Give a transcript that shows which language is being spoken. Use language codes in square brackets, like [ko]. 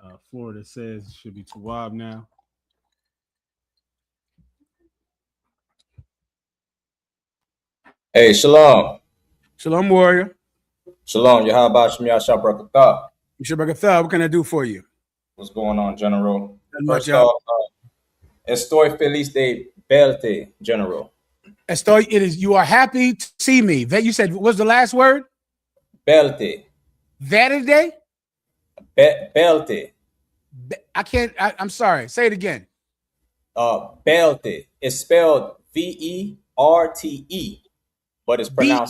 [en] Florida says it should be Tawab now. Hey, shalom. Shalom, warrior. Shalom. Yahabah Shemiyah Shabrakatah. Shabrakatah, what can I do for you? What's going on, General? First off, [es] estoy feliz de verte, General. Estoy, [en] you are happy to see me. You said, what was the last word? [es] Verte. Verde? Verte. [en] I'm sorry. Say it again. [es] Verte. [en] It's spelled V-E-R-T-E, but it's pronounced